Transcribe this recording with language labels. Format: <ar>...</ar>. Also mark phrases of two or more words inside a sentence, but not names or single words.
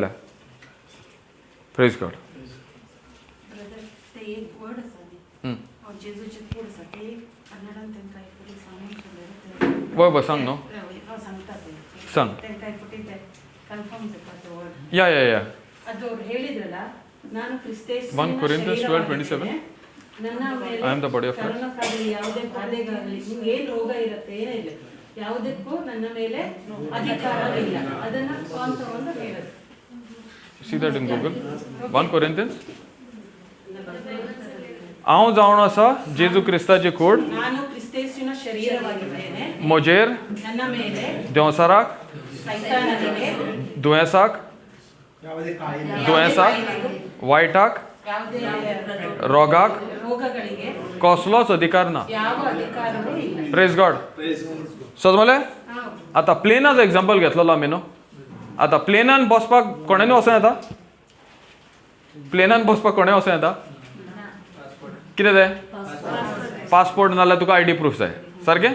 <en>Praise God.</en> <kok>ब्रदर, ते एक वर्ड आसा न्ही, हांव जेजूचे कूड आसा ते कन्नडान तांकां एक फावटी सांगूंक सोदलें. वय सांग न्हू, हांव सांगता ते सांग. तांकां एक फावटी ते कन्फर्म जाता ते वर्ड. या</kok> <kn>ಅದು ಅವ್ರು ಹೇಳಿದ್ರಲ್ಲ, ನಾನು ಕ್ರಿಸ್ತೇಸುವಿನ 1 Corinthians 12:27. ನನ್ನ ಮೇಲೆ</kn> <en>I am the body of Christ.</en> <kn>ಕರೋನಾಕ್ಕಾಗಲಿ ಯಾವುದೇ ಬಾಧೆಗಾಗಲಿ ನಿಮ್ಗೆ ಏನ್ ರೋಗ ಇರುತ್ತೆ ಏನೇ ಇಲ್ಲ, ಯಾವುದಕ್ಕೂ ನನ್ನ ಮೇಲೆ ಅಧಿಕಾರವಿಲ್ಲ. ಅದನ್ನ ಸ್ವಂತವನ್ನು ಹೇಳುತ್ತೆ.</kn> <en>See that in Google. 1 Corinthians.</en> <kok>हांव जावन आसा जेजू क्रिस्ताची कूड,</kok> <kn>ನಾನು ಕ್ರಿಸ್ತೇಸುವಿನ ಶರೀರವಾಗಿದ್ದೇನೆ.</kn> <kok>म्हजेर</kok> <kn>ನನ್ನ ಮೇಲೆ</kn> <kok>देवसाराक,</kok> <kn>ಸೈತಾನನಿಗೆ</kn> <kok>दुयेंसाक, वायटाक,</kok> <kn>ಯಾವುದೇ</kn> <kok>रोगाक</kok> <kn>ರೋಗಗಳಿಗೆ</kn> <kok>कसलोच अधिकार ना.</kok> <kn>ಯಾವ ಅಧಿಕಾರವೂ ಇಲ್ಲ.</kn> <en>Praise God.</en> <kok>समजलें. आतां प्लेनाचो एग्जाम्पल घेतलेलो आमी न्हू. आतां प्लेनान बसपाक कोणेंय वचूं येता, प्लेनान बसपाक कोणें वचूं येता. कितें जाय, पासपोर्ट नाजाल्यार तुका</kok> <en>ID proof</en> <kok>जाय, सारकें.</kok>